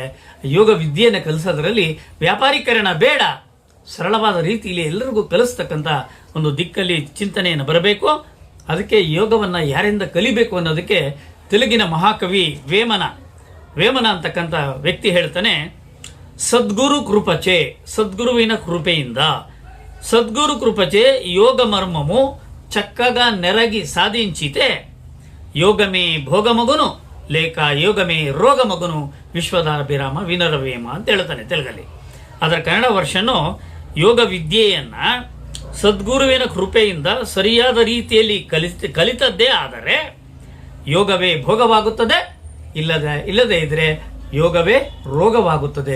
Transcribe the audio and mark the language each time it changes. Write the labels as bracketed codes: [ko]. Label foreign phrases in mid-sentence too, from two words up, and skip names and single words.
[kn] ಯೋಗ ವಿದ್ಯೆಯನ್ನು ಕಲಿಸೋದ್ರಲ್ಲಿ ವ್ಯಾಪಾರೀಕರಣ ಬೇಡ, ಸರಳವಾದ ರೀತಿಯಲ್ಲಿ ಎಲ್ಲರಿಗೂ ಕಲಿಸ್ತಕ್ಕಂಥ ಒಂದು ದಿಕ್ಕಲ್ಲಿ ಚಿಂತನೆಯನ್ನು ಬರಬೇಕು. ಅದಕ್ಕೆ ಯೋಗವನ್ನು ಯಾರಿಂದ ಕಲಿಬೇಕು ಅನ್ನೋದಕ್ಕೆ ತೆಲುಗಿನ ಮಹಾಕವಿ ವೇಮನ ಅಂತಕ್ಕಂಥ ವ್ಯಕ್ತಿ ಹೇಳ್ತಾನೆ, [te] సద్గురు కృపచే, [kn] ಸದ್ಗುರುವಿನ ಕೃಪೆಯಿಂದ, [te] సద్గురు కృపచే యోగ మర్మము చక్కగా నెరగి సాధించితే యోగమే భోగమగును లేక యోగమే రోగమగును విశ్వదాభిరామ వినరవేమ [kn] ಅಂತ ಹೇಳ್ತಾನೆ ತೆಲುಗಲ್ಲಿ. ಅದರ ಕನ್ನಡ ವರ್ಷನು ಯೋಗ ವಿದ್ಯೆಯನ್ನು ಸದ್ಗುರುವಿನ ಕೃಪೆಯಿಂದ ಸರಿಯಾದ ರೀತಿಯಲ್ಲಿ ಕಲಿತದ್ದೇ ಆದರೆ ಯೋಗವೇ ಭೋಗವಾಗುತ್ತದೆ, ಇಲ್ಲದೇ ಇದ್ರೆ ಯೋಗವೇ ರೋಗವಾಗುತ್ತದೆ.